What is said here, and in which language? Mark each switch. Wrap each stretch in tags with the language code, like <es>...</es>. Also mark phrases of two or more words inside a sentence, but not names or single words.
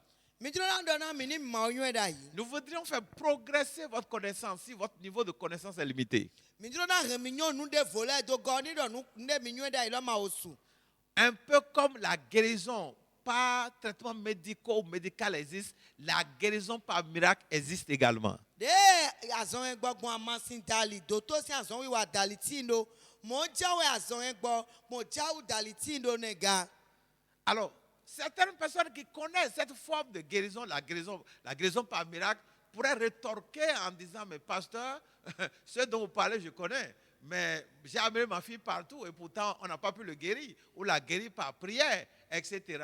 <fr>Nous voudrions faire progresser votre connaissance si votre niveau de connaissance est limité. un peu comme la guérison par traitement médical existe, la guérison par miracle existe également.</fr> <fon>de azɔn yɛ gbɔ gbɔn amasin dali doto si azɔn wiwa dali ti ndo mo jawe azɔn yɛ gbɔ mo jawu dali ti ndo nega.</fon> <fr>Alors, certaines personnes qui connaissent cette forme de guérison, la guérison par miracle, pourraient rétorquer en disant, mais pasteur, ce dont vous parlez, je connais. Mais j'ai amené ma fille partout et pourtant on n'a pas pu le guérir ou la guérir par prière, etc.</fr>